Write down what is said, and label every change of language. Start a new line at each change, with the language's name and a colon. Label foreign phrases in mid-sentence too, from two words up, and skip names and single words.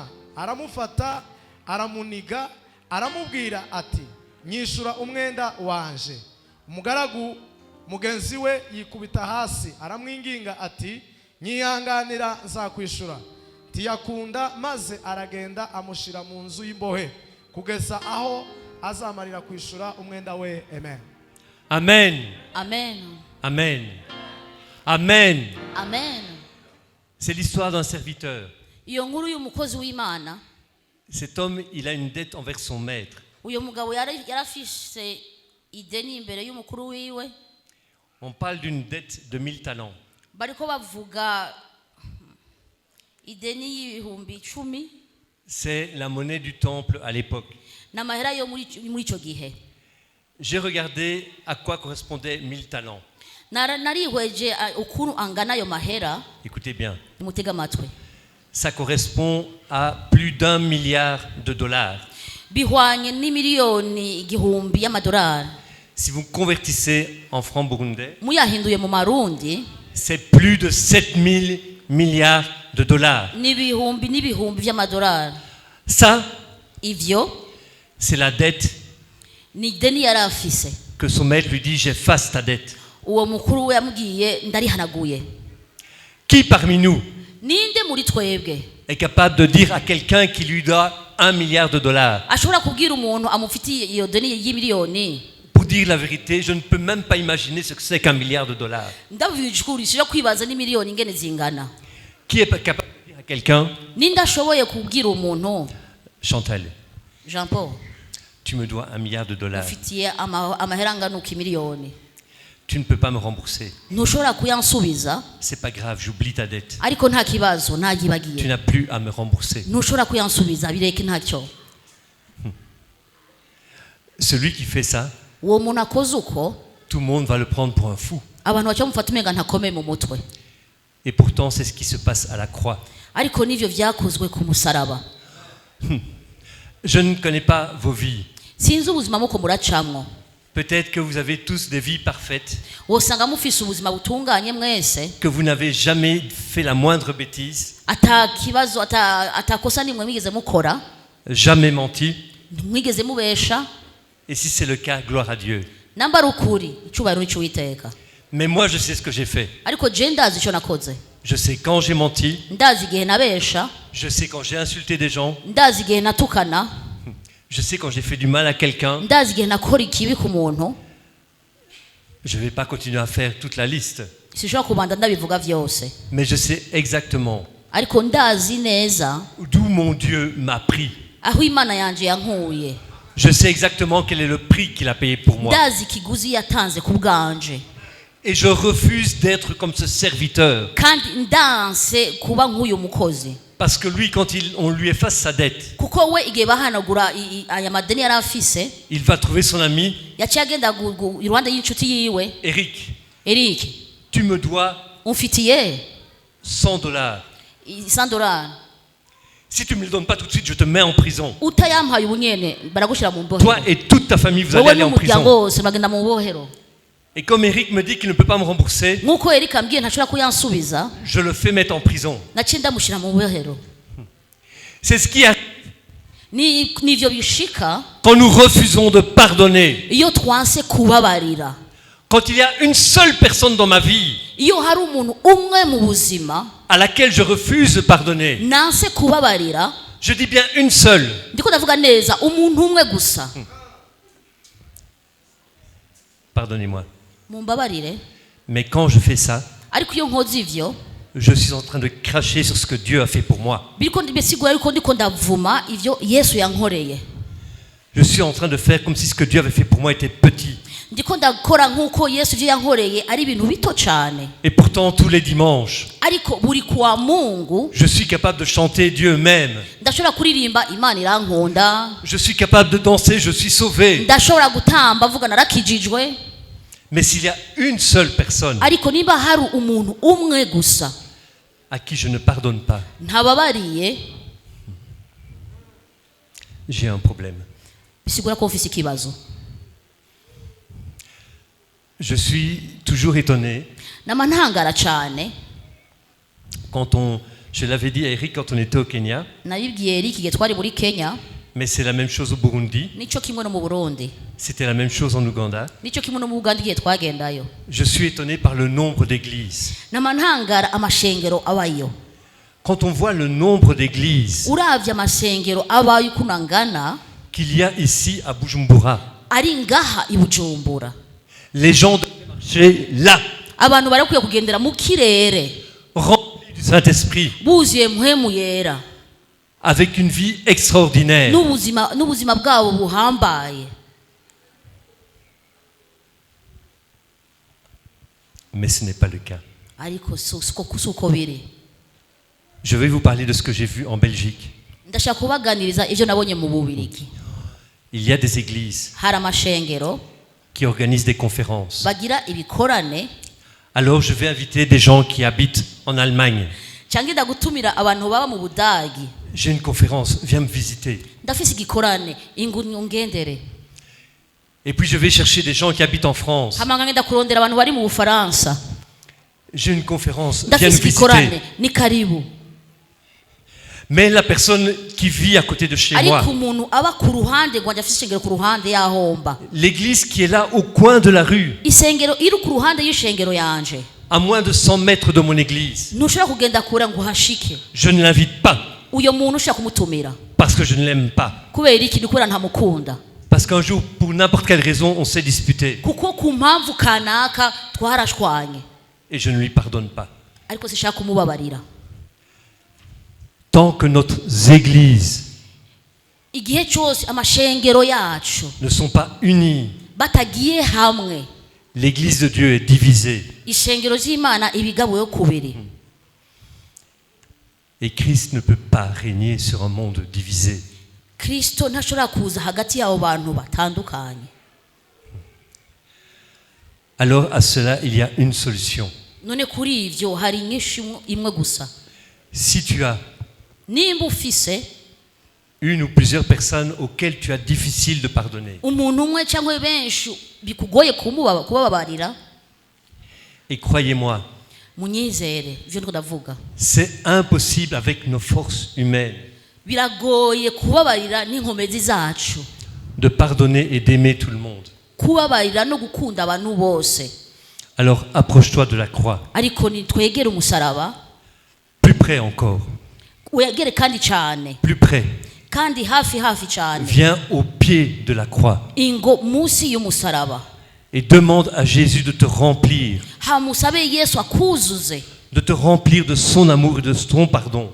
Rundi: aramufata aramuniga aramubwira ati, nyishura umwenda wanje. Umugaragu mugenzi we yikubita hasi aramwinginga ati, nyihanganira nzakwishura. Tiyakunda maze aragenda amushira mu nzu y'imbohe kugeza aho azamarira kwishura umwenda we. Amen. Amen. Amen. Amen. Amen. Amen.
French: C'est l'histoire d'un serviteur.
Rundi: iyo nkuru y'umukozi w'Imana.
French: Cet homme, il a une dette envers son maître.
Rundi: uyo mugabo yarafise ideni imbere y'umukuru wiwe.
French: On parle d'une dette de 1000 talents.
Rundi: bariko bavuga ideni y'ibihumbi 10.
French: C'est la monnaie du temple à l'époque.
Rundi: n'amahera yo muri ico gihe.
French: J'ai regardé à quoi correspondaient 1000 talents.
Rundi: narihweje ukuntu angana ayo mahera.
French: Écoutez bien.
Rundi: mutega amatwi.
French: Ça correspond à plus d'1 milliard de dollars.
Rundi: bihwanye n'imiliyoni igihumbi y'amadolari.
French: Si vous convertissez en francs burundais,
Rundi: muyahinduye mu marundi
French: c'est plus de 7000 milliards de dollars.
Rundi: n'ibihumbi n'ibihumbi vy'amadolari.
French: Ça,
Rundi: Ivyo
French: c'est la dette
Rundi: ni deni yari afise.
French: que son maître lui dit, j'efface ta dette.
Rundi: Uwo mukuru we yamubwiye ndarihanaguye.
French: Qui parmi nous
Rundi: Ninde muri twebwe
French: est capable de dire à quelqu'un qui lui doit 1 milliard de dollars,
Rundi: ashobora kubwira umuntu amufitiye iyo deni y'imiliyoni,
French: pour dire la vérité, je ne peux même pas imaginer ce que c'est qu'un milliard de dollars.
Rundi: ndabijurishije kwibaza n'imiliyoni ingene zingana?
French: Qui est capable de dire à quelqu'un,
Rundi: Ninde ashoboye kubwira umuntu,
French: Chantal, Jean Paul, tu me dois 1 milliard de dollars,
Rundi: ufitiye amahera anganuka imiliyoni,
French: tu ne peux pas me rembourser.
Rundi: ntushobora kuyansubiza,
French: C'est pas grave, j'oublie ta dette.
Rundi: ariko nta kibazo
French: Tu
Rundi: nagibagiye,
French: n'as plus à me rembourser.
Rundi: ntushobora kuyansubiza, bireke ntacyo.
French: Celui qui fait ça,
Rundi: Uwo muntu akoze uko,
French: tout le monde va le prendre pour un fou.
Rundi: abantu baca bamufata umenga ntakomeye mu mutwe,
French: Et pourtant, c'est ce qui se passe à la croix.
Rundi: ariko nivyo vyakozwe ku musaraba.
French: Je ne connais pas vos vies.
Rundi: Sinzi ubuzima muko muracamwo,
French: Peut-être que vous avez tous des vies parfaites,
Rundi: wosanga mufise ubuzima butunganye mwese,
French: que vous n'avez jamais fait la moindre bêtise,
Rundi: ata kibazo atakosa nimwe mwigeze mukora,
French: jamais menti.
Rundi: mwigeze mubesha.
French: Et si c'est le cas, gloire à Dieu.
Rundi: Namba ari ukuri, icubahiro n'ic'Uwiteka.
French: Mais moi, je sais ce que j'ai fait.
Rundi: Ariko je ndazi ico nakoze,
French: Je sais quand j'ai menti,
Rundi: ndazi igihe nabesha,
French: je sais quand j'ai insulté des gens,
Rundi: ndazi igihe natukana,
French: je sais quand j'ai fait du mal à quelqu'un.
Rundi: ndazi igihe nakora ikibi ku muntu.
French: Je ne vais pas continuer à faire toute la liste,
Rundi: Sinshobora kubanza ndabivuga vyose,
French: mais je sais exactement
Rundi: ariko ndazi neza
French: d'où mon Dieu m'a pris.
Rundi: aho Imana yanje yankuye,
French: Je sais exactement quel est le prix qu'il a payé pour moi.
Rundi: ndazi ikiguzi yatanze ku bwanje,
French: Et je refuse d'être comme ce serviteur.
Rundi: kandi ndanse kuba nk'uyu mukozi.
French: Parce que lui, quand on lui efface sa dette,
Rundi: Kuko we igihe bahanagura aya madeni yari afise,
French: il va trouver son ami,
Rundi: yaciye agenda iruhande y'inshuti yiwe,
French: Eric,
Rundi: Eric,
French: tu me dois
Rundi: umfitiye
French: 100 dollars.
Rundi: $100.
French: Si tu ne me le donnes pas tout de suite, je te mets en prison.
Rundi: Utayampaye ubunyene baragushira mu
French: Toi
Rundi: mbohero,
French: et toute ta famille, vous allez
Rundi: wowe
French: aller en
Rundi: n'umuryango
French: prison.
Rundi: wose bagenda mu bohero.
French: Et comme Eric me dit qu'il ne peut pas me rembourser,
Rundi: Nk'uko Eric ambwiye ntashobora kuyansubiza,
French: je le fais mettre en prison.
Rundi: naciye ndamushira mu bohero.
French: C'est ce qui arrive
Rundi: Nivyo bishika
French: quand nous refusons de pardonner.
Rundi: iyo twanse kubabarira,
French: Quand il y a une seule personne dans ma vie
Rundi: iyo hari umuntu umwe mu buzima
French: à laquelle je refuse de pardonner,
Rundi: nanse kubabarira,
French: je dis bien une seule,
Rundi: ndiko ndavuga neza umuntu umwe gusa.
French: pardonnez-moi.
Rundi: Mumbabarire,
French: Mais quand je fais ça,
Rundi: ariko iyo nkoze ivyo
French: je suis en train de cracher sur ce que Dieu a fait pour moi.
Rundi: biriko bisigura yuko ndiko ndavuma ivyo Yesu yankoreye,
French: Je suis en train de faire comme si ce que Dieu avait fait pour moi était petit.
Rundi: ndiko ndakora nk'uko Yesu ivyo yankoreye ari ibintu bito cane,
French: Et pourtant, tous les dimanches,
Rundi: ariko buri kuwa Mungu
French: je suis capable de chanter Dieu m'aime.
Rundi: ndashobora kuririmba Imana irankunda,
French: Je suis capable de danser, je suis sauvé.
Rundi: ndashobora gutamba avuga narakijijwe.
French: Mais s'il y a une seule personne
Rundi: Ariko niba hari umuntu umwe gusa
French: à qui je ne pardonne pas,
Rundi: ntababariye,
French: j'ai un problème.
Rundi: bisigura ko ufise ikibazo.
French: Je suis toujours étonné
Rundi: Nama ntangara cane,
French: quand je l'avais dit à Eric quand on était au Kenya,
Rundi: nabibwiye Eric igihe twari muri Kenya,
French: mais c'est la même chose au Burundi,
Rundi: nico kimwe no mu Burundi,
French: c'était la même chose en Ouganda.
Rundi: nico kimwe no mu Uganda igihe twagendayo.
French: Je suis étonné par le nombre d'églises.
Rundi: Nama ntangara amashengero abayo,
French: Quand on voit le nombre d'églises
Rundi: uravye amashengero abayo ukuntu angana,
French: qu'il y a ici à Bujumbura,
Rundi: ari ngaha i Bujumbura,
French: les gens doivent marcher là,
Rundi: abantu barakwiye kugendera mu kirere
French: remplis du Saint-Esprit,
Rundi: buzuye mpwemu yera,
French: avec une vie extraordinaire.
Rundi: n'ubuzima bwabo buhambaye.
French: Mais ce n'est pas le cas.
Rundi: Ariko suko biri.
French: Je vais vous parler de ce que j'ai vu en Belgique.
Rundi: Ndashaka kubaganiriza ivyo nabonye mu Bubirigi.
French: Il y a des églises
Rundi: Hari amashengero
French: qui organisent des conférences.
Rundi: bagira ibikorane,
French: Alors je vais inviter des gens qui habitent en Allemagne.
Rundi: canke ndagutumira abantu baba mu Budagi.
French: J'ai une conférence, viens me visiter.
Rundi: Ndafise igikorane ingungendere.
French: Et puis je vais chercher des gens qui habitent en France.
Rundi: hama nkagenda kurondera abantu bari mu Bufaransa,
French: J'ai une conférence, viens nous
Rundi: ndafise igikorane,
French: visiter.
Rundi: ni karibu.
French: Mais la personne qui vit à côté de chez moi,
Rundi: ariko umuntu aba ku ruhande rwanje afise ishengero ku ruhande yahomba,
French: l'église qui est là au coin de la rue,
Rundi: isengero iri ku ruhande y'ishengero yanje,
French: à moins de 100 mètres de mon église,
Rundi: ntushobora kugenda kure ngo uhashike.
French: je ne l'invite pas
Rundi: uyo muntu ushaka kumutumira
French: parce que je ne l'aime pas.
Rundi: kubera iki? Ni kubera ntamukunda,
French: Parce qu'un jour, pour n'importe quelle raison, on s'est disputé
Rundi: kuko ku mpamvu kanaka twarashwanye,
French: et je ne lui pardonne pas.
Rundi: ariko sishaka kumubabarira.
French: Tant que notre églises
Rundi: Igihe cyose amashengero yacu
French: ne sont pas unies,
Rundi: batagiye hamwe,
French: l'église de Dieu est divisée.
Rundi: ishengero ry'Imana ibigabuye kubiri.
French: Et Christ ne peut pas régner sur un monde divisé.
Rundi: Kristo ntashobora kuza hagati y'abo bantu batandukanye.
French: Alors à cela, il y a une solution.
Rundi: None kuri ivyo hari inyishu imwe gusa.
French: Si tu as
Rundi: Nimba ufise
French: une ou plusieurs personnes auxquelles tu as difficile de pardonner,
Rundi: umuntu umwe cyangwa benshi bikugoye kubabarira,
French: et croyez-moi,
Rundi: munyizere ivyo ndiko ndavuga,
French: c'est impossible avec nos forces humaines
Rundi: biragoye kubabarira n'inkomezi zacu,
French: de pardonner et d'aimer tout le monde.
Rundi: kubabarira no gukunda abantu bose.
French: Alors approche-toi de la croix,
Rundi: Ariko nitwegere umusaraba,
French: plus près encore,
Rundi: wegere kandi cyane,
French: plus près.
Rundi: kandi hafi cyane,
French: Viens au pied de la croix
Rundi: ingo munsi y'umusaraba,
French: et demande à Jésus de te remplir,
Rundi: hamusabe Yesu akuzuze,
French: de te remplir de son amour et de son pardon.